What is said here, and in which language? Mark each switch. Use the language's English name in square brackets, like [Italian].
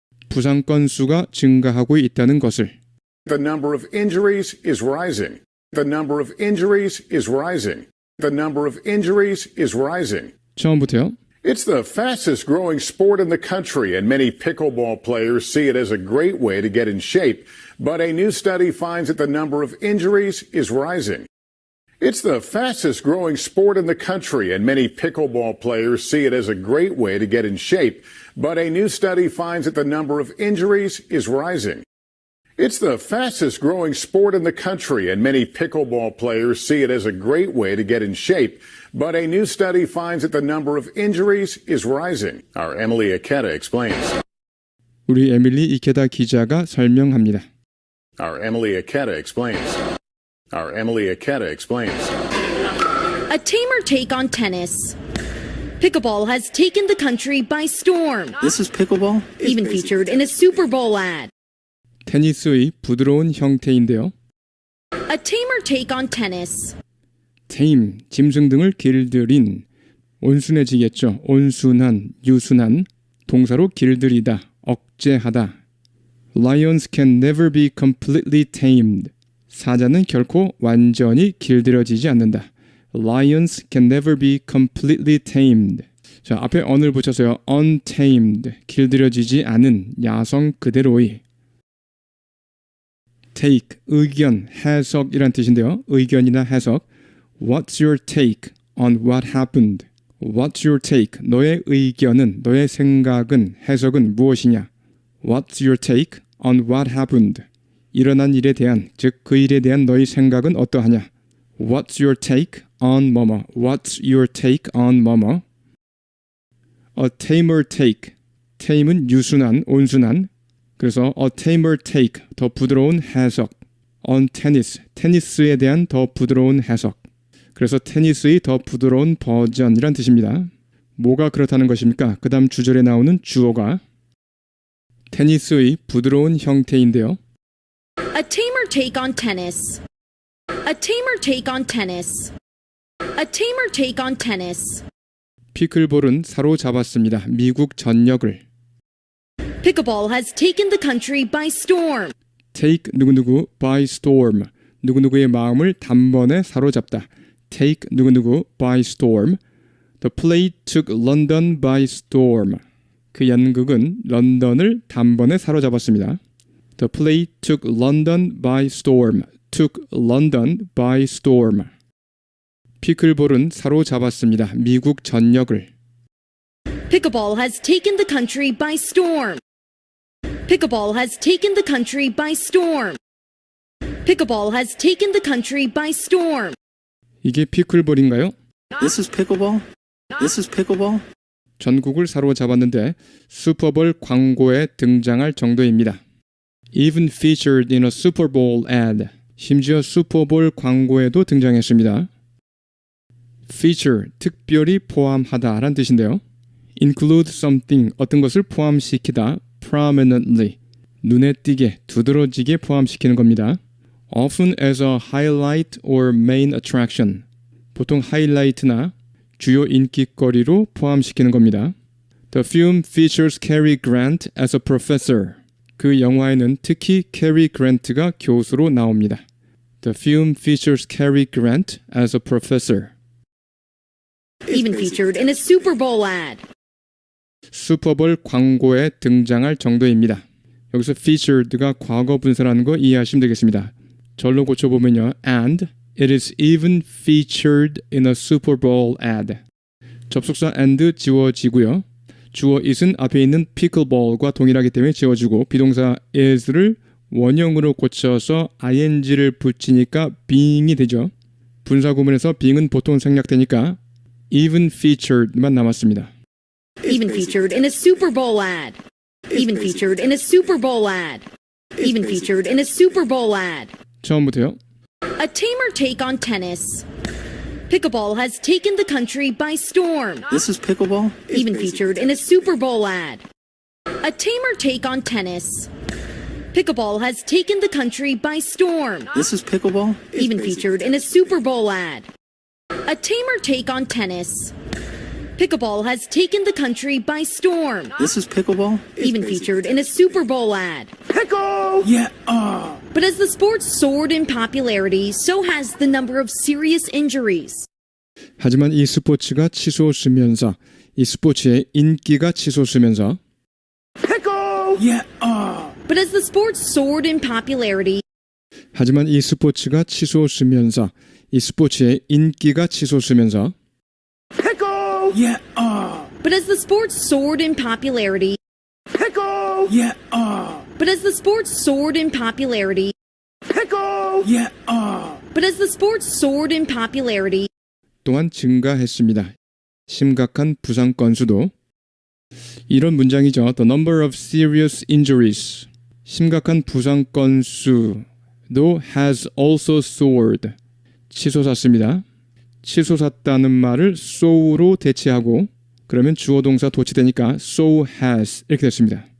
[Korean] 부상 건수가 증가하고 있다는 것을. [English] the number of injuries is rising. The number of injuries is rising. The number of injuries is rising. [Korean] 처음부터요. [English] It's the fastest growing sport in the country, and many pickleball players see it as a great way to get in shape. But a new study finds that the number of injuries is rising. It's the fastest growing sport in the country, and many pickleball players see it as a great way to get in shape. But a new study finds that the number of injuries is rising. It's the fastest growing sport in the country, and many pickleball players see it as a great way to get in shape. But a new study finds that the number of injuries is rising. Our Emily Ikeda explains. 우리 에밀리 이케다 기자가 설명합니다. Our Emily Ikeda explains. Our Emily Ikeda explains. A tamer take on tennis. Pickleball has taken the country by storm, This is pickleball? even featured in a Super Bowl ad. [Korean] 테니스의 부드러운 형태인데요. [English] A tamer take on tennis. [Korean] 테임, 짐승 등을 길들인, 온순해지겠죠. 온순한, 유순한, 동사로 길들이다, 억제하다. [English] Lions can never be completely tamed. [Korean] 사자는 결코 완전히 길들여지지 않는다. [English] Lions can never be completely tamed. [Korean] 자, 앞에 on을 붙여서요. untamed, 길들여지지 않은, 야성 그대로의. take, 의견, 해석이란 뜻인데요. 의견이나 해석. [English] What's your take on what happened? What's your take? [Korean] 너의 의견은, 너의 생각은, 해석은 무엇이냐? [English] What's your take on what happened? [Korean] 일어난 일에 대한, 즉 그 일에 대한 너의 생각은 어떠하냐? [English] What's your take on 뭐뭐? What's your take on 뭐뭐? A tamer take. [Korean] tame은 유순한, 온순한. 그래서 [English] a tamer take, [Korean] 더 부드러운 해석. [English] on tennis, [Korean] 테니스에 대한 더 부드러운 해석. 그래서 테니스의 더 부드러운 버전이란 뜻입니다. 뭐가 그렇다는 것입니까? 그 다음 주절에 나오는 주어가 테니스의 부드러운 형태인데요. [English] A tamer take on tennis. A tamer take on tennis. A tamer take on tennis. [Korean] 피클볼은 사로잡았습니다. 미국 전역을. [English] Pickleball has taken the country by storm. take [Korean] 누구누구 [English] by storm. [Korean] 누구누구의 마음을 단번에 사로잡다. [English] take [Korean] 누구누구 [English] by storm. The play took London by storm. [Korean] 그 연극은 런던을 단번에 사로잡았습니다. [English] The play took London by storm. took London by storm. [Korean] 피클볼은 사로잡았습니다. 미국 전역을. [English] Pickleball has taken the country by storm. Pickleball has taken the country by storm. Pickleball has taken the country by storm. [Korean] 이게 피클볼인가요? [English] This is pickleball. This is pickleball. [Korean] 전국을 사로잡았는데 슈퍼볼 광고에 등장할 정도입니다. [English] Even featured in a Super Bowl ad. [Korean] 심지어 슈퍼볼 광고에도 등장했습니다. Feature, 특별히 포함하다라는 뜻인데요. [English] Include something, [Korean] 어떤 것을 포함시키다, [English] prominently, [Korean] 눈에 띄게, 두드러지게 포함시키는 겁니다. [English] Often as a highlight or main attraction, [Korean] 보통 하이라이트나 주요 인기거리로 포함시키는 겁니다. [English] The film features Cary Grant as a professor. [Korean] 그 영화에는 특히 캐리 그랜트가 교수로 나옵니다. [English] The film features Cary Grant as a professor. Even featured in a Super Bowl ad. [Korean] 슈퍼볼 광고에 등장할 정도입니다. 여기서 featured가 과거 분사라는 거 이해하시면 되겠습니다. 절로 고쳐보면요. [English] And it is even featured in a Super Bowl ad. [Korean] 접속사 and 지워지고요. 주어 is은 앞에 있는 pickleball과 동일하기 때문에 지워지고 비동사 is를 원형으로 고쳐서 ing를 붙이니까 being이 되죠. 분사 구문에서 being은 보통 생략되니까 even featured만 남았습니다. [English] Even featured in a Super Bowl ad. Even featured in a Super Bowl ad. Even featured in a Super Bowl ad. 처음부터요. A tamer take on tennis. Pickleball has taken the country by storm. This is pickleball. Even featured in a Super Bowl ad. A tamer take on tennis. Pickleball has taken the country by storm. This is pickleball. Even featured in a Super Bowl ad. A tamer take on tennis. Pickleball has taken the country by storm. This is pickleball. Even featured in a Super Bowl ad. Yeah. But as the sport soared in popularity, so has the number of serious injuries. [Korean] 하지만 이 스포츠가 치솟으면서 이 스포츠의 인기가 치솟으면서 [English] Yeah. But as the sport soared in popularity, [Korean] 하지만 이 스포츠가 치솟으면서 이 스포츠의 인기가 치솟으면서 [English] Yeah. but as the sport soared in popularity, Yeah. but as the sport soared in popularity, Yeah. but as the sport soared in popularity, [Korean] 또한 증가했습니다. 심각한 부상 건수도 이런 문장이죠. [English] The number of serious injuries [Korean] 심각한 부상 건수도 [English] has also soared [Korean] 치솟았습니다. 치솟았다는 말을 so로 대체하고 그러면 주어 동사 도치되니까 so has 이렇게 됐습니다.